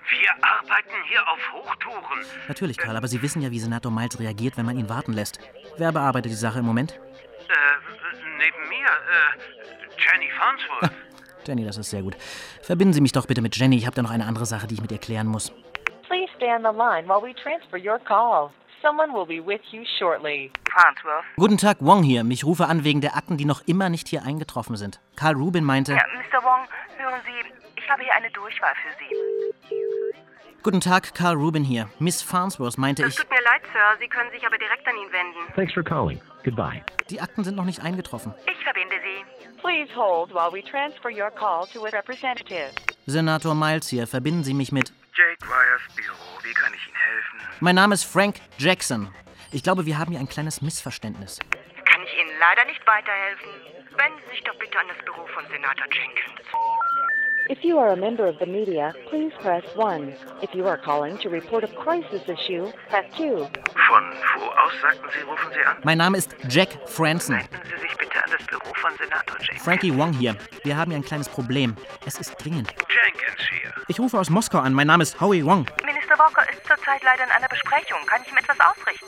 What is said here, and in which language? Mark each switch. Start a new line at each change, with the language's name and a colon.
German: Wir arbeiten hier auf Hochtouren. Natürlich, Karl, aber Sie wissen ja, wie Senator Miles reagiert, wenn man ihn warten lässt. Wer bearbeitet die Sache im Moment? Neben mir, Jenny Farnsworth. Jenny, das ist sehr gut. Verbinden Sie mich doch bitte mit Jenny. Ich habe da noch eine andere Sache, die ich mit ihr klären muss.
English: Please stay on the line while we transfer your call. Someone will be with you shortly.
German: Farnsworth. Guten Tag, Wong hier. Mich rufe an wegen der Akten, die noch immer nicht hier eingetroffen sind. Karl Rubin meinte... Ja, Mr. Wong, hören Sie, ich habe hier eine Durchwahl für Sie. Guten Tag, Karl Rubin hier. Miss Farnsworth meinte ich... Es tut mir leid, Sir. Sie können sich aber direkt an ihn wenden.
English: Thanks for calling. Goodbye.
German: Die Akten sind noch nicht eingetroffen. Ich verbinde Sie.
English: Please hold while we transfer your call to a representative.
German: Senator Miles hier, verbinden Sie mich mit... Jake Ryers Büro, wie kann ich Ihnen helfen? Mein Name ist Frank Jackson. Ich glaube, wir haben hier ein kleines Missverständnis. Kann ich Ihnen leider nicht weiterhelfen? Wenden Sie sich doch bitte an das Büro von Senator Jenkins.
English: If you are a member of the media, please press 1. If you are calling to report a crisis issue, press 2.
German: Von wo aus, sagten Sie, rufen Sie an? Mein Name ist Jack Franson. Leiten Sie sich bitte an das Büro von Senator Jenkins. Frankie Wong hier. Wir haben hier ein kleines Problem. Es ist dringend. Jenkins hier. Ich rufe aus Moskau an. Mein Name ist Howie Wong. Minister Walker ist zurzeit leider in einer Besprechung. Kann ich ihm etwas ausrichten?